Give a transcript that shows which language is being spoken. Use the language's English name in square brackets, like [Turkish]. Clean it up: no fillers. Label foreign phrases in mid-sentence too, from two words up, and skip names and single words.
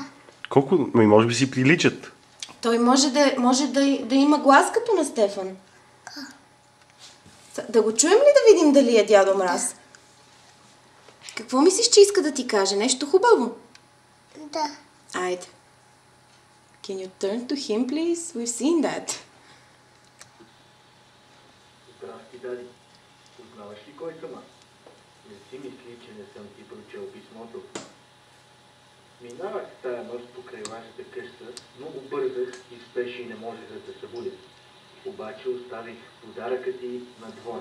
[Bulgarian] Колко? Може би си приличат. Той може да има глас като на Стефан. Да го чуем ли да видим дали е дядо Мраз? Какво мислиш, че иска да ти каже? Нещо хубаво? Да. Айде. [English] Can you turn to him, please? We've seen that. [Bulgarian] Здрасти, Дади. Познаваш ли кой съм аз? Не си мисли, че не съм ти прочел писмото. Минавах тая нощ покрай вашата къща, много бързах и спеше и не можех да те събудя. Обаче оставих подаръка ти на двора.